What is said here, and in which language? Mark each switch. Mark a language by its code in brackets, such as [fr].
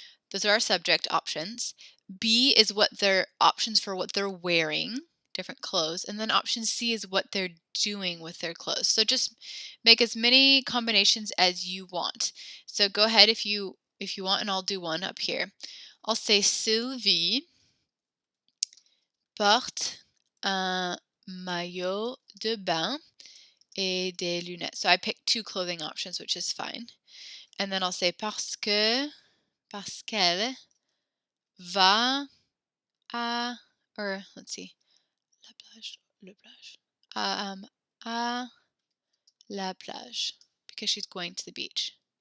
[en] Those are our subject options. B is what their options for what they're wearing, different clothes. And then option C is what they're doing with their clothes. So just make as many combinations as you want. So go ahead if you want, and I'll do one up here. I'll say [fr] Sylvie porte un maillot de bain et des lunettes. [en] So I picked 2 clothing options, which is fine. And then I'll say [fr] parce qu'elle va à, [en] or let's see, [fr] la plage, le plage, à la plage, [en] because she's going to the beach.